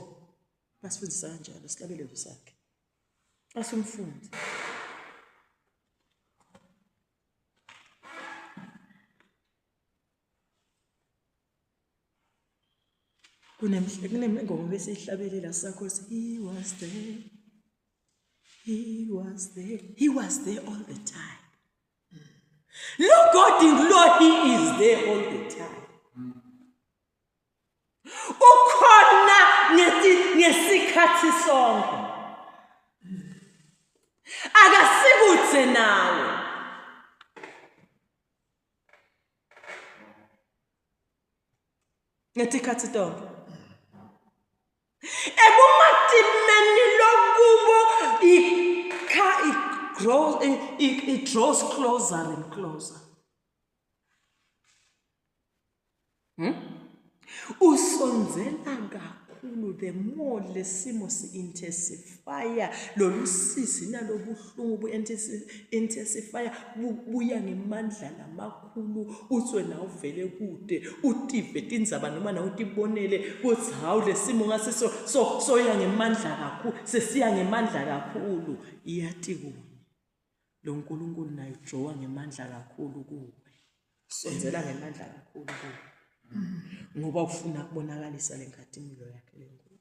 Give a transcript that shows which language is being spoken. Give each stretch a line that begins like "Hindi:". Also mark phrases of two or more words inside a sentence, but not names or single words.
Swati: Basifundisa kanjalo isihlabelelo sakhe. Asumfundi. Kunemngoma besihlabelela sakho
English: he was there. He was there. He was there all the time. Look, God in law, he is there all the time.
Swati: Ukhona ngesikhathi sonke. Akasikuthe nawe. Ngesikhathi sonke. Ebumatimeni lokubo
English: it draws closer and closer.
Swati: Usonzela kakhulu
English: the more
Swati: lesimo si-intensifya lolusisi nalobuhlungu bu-intensifya buya ngemandla lamakhulu uthi wena uvele kude utive tindzaba noma na utibonele kuthi hawu lesimo ngasiso soya ngemandla kakhulu sesiya ngemandla kakhulu iyathi kuwe lo nkulunkulu naye ujowa ngemandla kakhulu kuwe sonzela ngemandla kakhulu kuwe ngoba ufuna kubonakalisa lenkathimilo yakhe lenkulu.